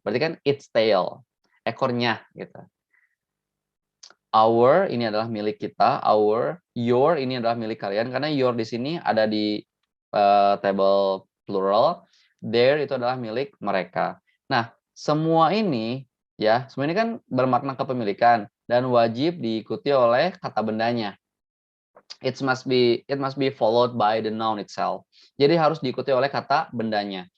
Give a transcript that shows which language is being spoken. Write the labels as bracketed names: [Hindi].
[Indonesian] Berarti kan its tail. Ekornya gitu. Our ini adalah milik kita, our, your ini adalah milik kalian karena your di sini ada di table plural, their itu adalah milik mereka. Nah, semua ini ya, semua ini kan bermakna kepemilikan dan wajib diikuti oleh kata bendanya. [English] It must be followed by the noun itself. [Indonesian] Jadi harus diikuti oleh kata bendanya.